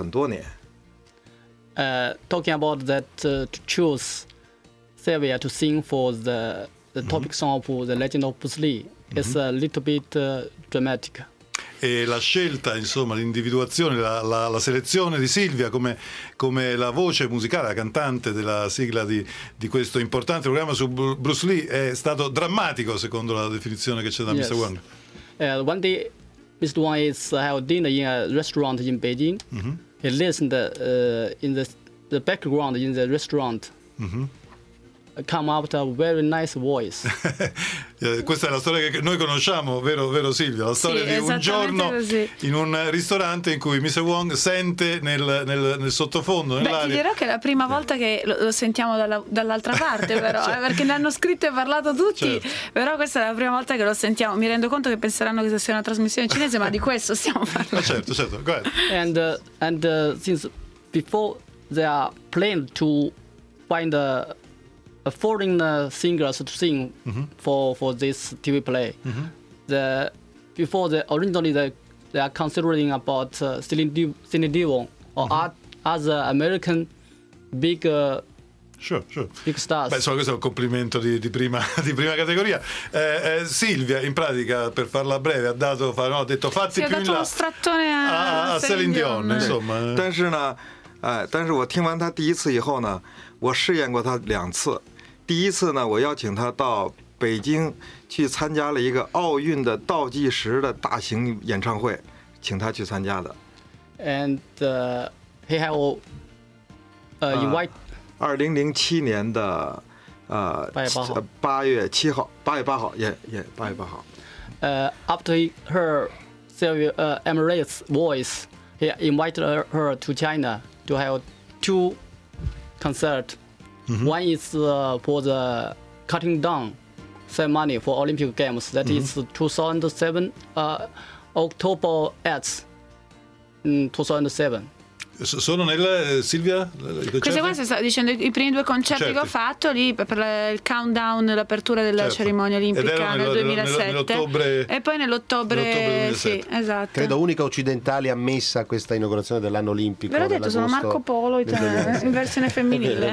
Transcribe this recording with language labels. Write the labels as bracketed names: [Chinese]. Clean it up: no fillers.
[Chinese] 第一次听到这个希尔维亚的声音的时候，令我很震惊，因为呢选择这样一个歌手，本来我们想选择的就是一个外籍的歌手，原来比如说想到席琳迪翁，想到美国的一些大牌歌星，那么说呢，因为李小龙呢曾经在国外生活了很多年。 [English] Talking about that to choose Sylvia to sing for the topic song of The Legend of Bruce Lee. It's a little bit dramatic. [Italian] E la scelta, insomma, l'individuazione, la selezione di Silvia come la voce musicale, la cantante della sigla di questo importante programma su Bruce Lee è stato drammatico, secondo la definizione che c'è da [English] yes. Mr. Wong. One day, Mr. Wong is having dinner in a restaurant in Beijing. He listened in the background in the restaurant. come out a very nice voice. [Italian] Questa è la storia che noi conosciamo, vero, vero Silvio? La storia, sì, di un giorno così, in un ristorante in cui Mr. Wong sente nel sottofondo, nell'aria. Beh, ti dirò che è la prima volta che lo sentiamo dall'altra parte, però, certo, perché ne hanno scritto e parlato tutti, certo, però questa è la prima volta che lo sentiamo. Mi rendo conto che penseranno che sia una trasmissione cinese, ma di questo stiamo parlando. Certo, certo. [English] Go ahead. And since before they are planned to find a foreign singers to sing, mm-hmm, for this TV play, mm-hmm, originally they are considering about Celine Dion or, mm-hmm, other American big sure stars. [Italian] Beh, so, questo è un complimento di prima categoria. Silvia, in pratica, per farla breve, ha detto fatti più in là, ha dato uno strattone a Celine Dion, insomma. Ma io ho sentito la prima volta [Chinese] 第一次呢，我邀请他到北京去参加了一个奥运的倒计时的大型演唱会， 请他去参加的。 [English] And he had invite [Chinese] 2007年的 8月7号 8月8号 [English] After he heard Sylvia Emirates' voice, he invited her to China to have two concerts. Mm-hmm. One is for the cutting down ceremony for Olympic Games. That, mm-hmm, is 2007, October 8th, 2007. [Italian] Sono nel, Silvia? Questa qua si sta dicendo i primi due concerti, certo, che ho fatto lì per il countdown, l'apertura della, certo, cerimonia olimpica nel 2007. Nell'ottobre 2007. Sì, esatto. Credo unica occidentale ammessa a questa inaugurazione dell'anno olimpico. Ve l'ho detto, sono Marco Polo in versione femminile.